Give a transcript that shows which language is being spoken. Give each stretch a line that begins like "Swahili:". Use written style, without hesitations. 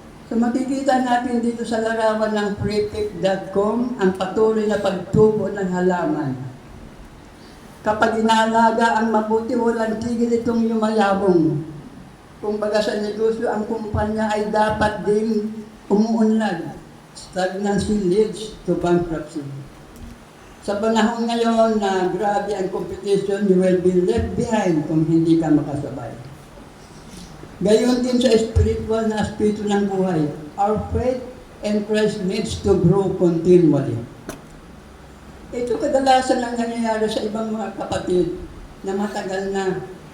Filipino: So makikita natin dito sa larawan ng prefect.com ang patuloy na pagtubo ng halaman. Kapag inaalaga ang mabuti, walang tigil itong yumayabong. Kung baga sa negosyo, ang kumpanya ay dapat din umuunlad.
English: Stagnancy leads to bankruptcy.
Filipino: Sa panahon ngayon na grabe ang competition,
English: you will be left behind
Filipino: kung hindi ka makasabay. Gayon din sa spiritual na aspecto ng buhay.
English: Our faith in Christ needs to grow continually.
Filipino: Ito kadalasan ang nangyayari sa ibang mga kapatid na matagal na.